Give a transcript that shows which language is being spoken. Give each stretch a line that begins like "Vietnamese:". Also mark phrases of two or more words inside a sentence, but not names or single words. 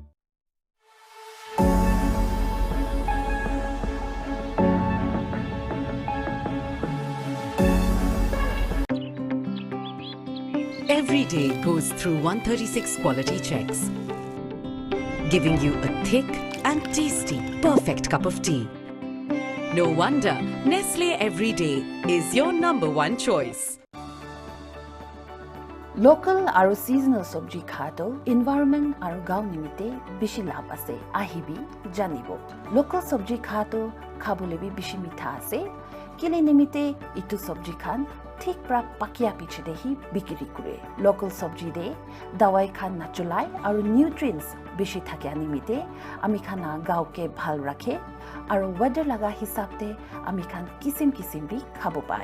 English: Every day goes through 136 quality checks, giving you a thick and tasty, perfect cup of tea. No wonder Nestle Everyday is your #1 choice.
Naga Pidgin: Local aru seasonal sabji khato environment aru gaon nimite bishi labh ase ahibi janibo. Local sabji khato khabole bi bishi mitha ase kile nimite itu sabji khan thik pra pakia piche dehi bikiri kure. Local sabji de dawai khan na chulai aru nutrients bishi thakya nimite ami khana gaon ke bhal rakhe aru weather laga hisab te ami khan kisim kisim bi khabo pai.